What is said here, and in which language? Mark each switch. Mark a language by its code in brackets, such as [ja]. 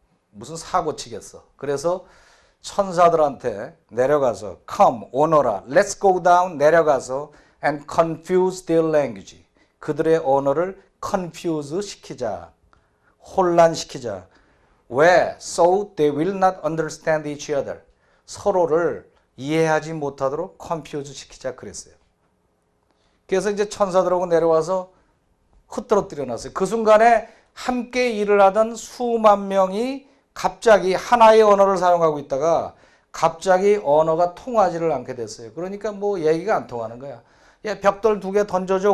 [ko] 무슨 사고 치겠어. 그래서 천사들한테 내려가서 [en] come, [ko] 오너라, [en] let's go down, [ko] 내려가서 [en] and confuse their language, [ko] 그들의 언어를 confuse 시키자, 혼란시키자. 왜? [en] So they will not understand each other, [ko] 서로를 이해하지 못하도록 [en] confuse [ko] 시키자 그랬어요. 그래서 이제 천사들하고 내려와서 흩어뜨려 놨어요. 그 순간에 함께 일을 하던 수만 명이 갑자기 하나의 언어를 사용하고 있다가 갑자기 언어가 통하지를 않게 됐어요. 그러니까 뭐 얘기가 안 통하는 거야. 야, 벽돌 2개 던져줘.